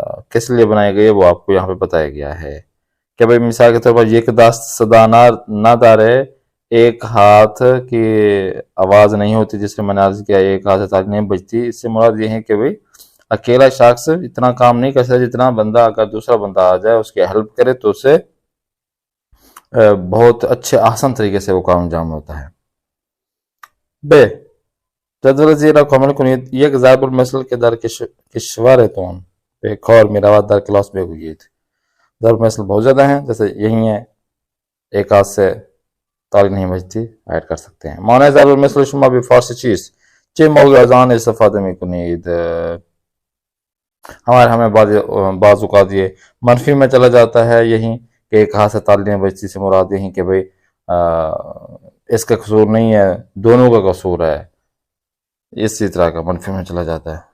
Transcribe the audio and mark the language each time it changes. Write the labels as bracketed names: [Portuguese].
[Urdu] کس لیے بنائی گئی ہے، وہ آپ کو یہاں پہ بتایا گیا ہے کہ بھئی مثال کے طور پر [Persian] یک دست صدا نہ دارے، [Urdu] ایک ہاتھ کی آواز نہیں ہوتی، جس سے میں نے عرض کیا ایک ہاتھ سے تالی نہیں بجتی۔ اس سے مراد یہ ہے کہ بھئی اکیلا شخص اتنا کام نہیں کر سکتا جتنا بندہ، اگر دوسرا بندہ آ جائے اس کی ہیلپ کرے تو اسے بہت اچھے آسان طریقے سے وہ کام انجام ہوتا ہے۔ [Persian] بے، جدول زیر را کامل کنید. یک ضرب المثل که در کشورتون به کار می رود در کلاس بگویید. [Urdu] ضرب مثل بہت زیادہ ہیں، جیسے یہی ہیں، ایک ہاتھ سے تالی نہیں بجتی، ایڈ کر سکتے ہیں. [Persian] معنی ضرب المثل شما به فارسی چیست؟ چه موضوع از آن استفاده می کنید؟ [Urdu] ہمیں بعض اوقات یہ منفی میں چلا جاتا ہے، یہی کہ ایک ہاتھ سے تالی نہیں بجتی سے مراد یہی کہ بھئی اس کا قصور نہیں ہے، دونوں کا قصور ہے، اسی طرح کا منفی میں چلا جاتا ہے.